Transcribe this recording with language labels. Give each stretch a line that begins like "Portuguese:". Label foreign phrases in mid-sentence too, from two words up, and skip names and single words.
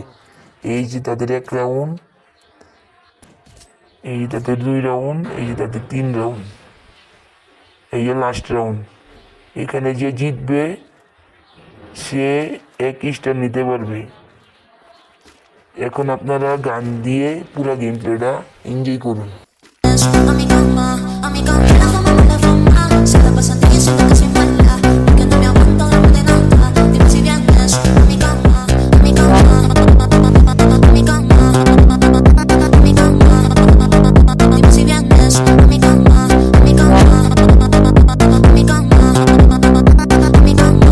Bangla: এই যে তাদের 1 রাউন্ড, এই যে তাদের 2 রাউন্ড, এই যে তাদের 3 রাউন্ড, এই যে
English: last round.
Bangla: এখানে যে জিতবে সে 1 স্টার নিতে পারবে। এখন আপনারা গান দিয়ে পুরো
English: game playটা
Bangla: এনজয় করুন।
Spanish: A mi cama, la fama, mala fama. Se la pasan diciendo que soy mala, que no me aguanto, no me de nada. Dime si vienes a mi cama, a mi cama, a mi cama, a mi cama. Dime si vienes a mi cama, a mi cama, a mi cama, a mi cama.